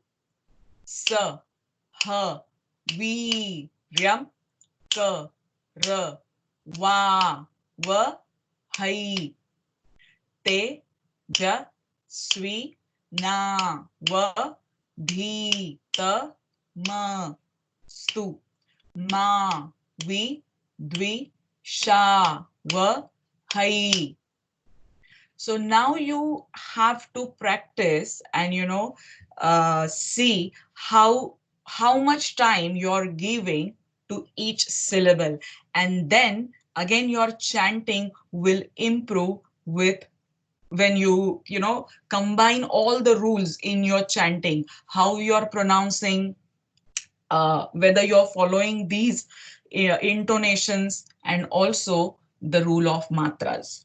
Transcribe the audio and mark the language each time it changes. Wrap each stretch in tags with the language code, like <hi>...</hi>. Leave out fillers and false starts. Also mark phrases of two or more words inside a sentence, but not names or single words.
<en>Sa, Ha, Vi, Ryam, Ka, Ra, Va, Va, Hai. Te, Ja, Swi, Na, Va, Dhi, Ta, Ma, Stu, Ma, Vi, Dvi, Sha, Va, Hai. So now you have to practice and see how much time you're giving to each syllable, and then again your chanting will improve with when you combine all the rules in your chanting, how you're pronouncing, whether you're following these intonations, and also the rule of matras.</en>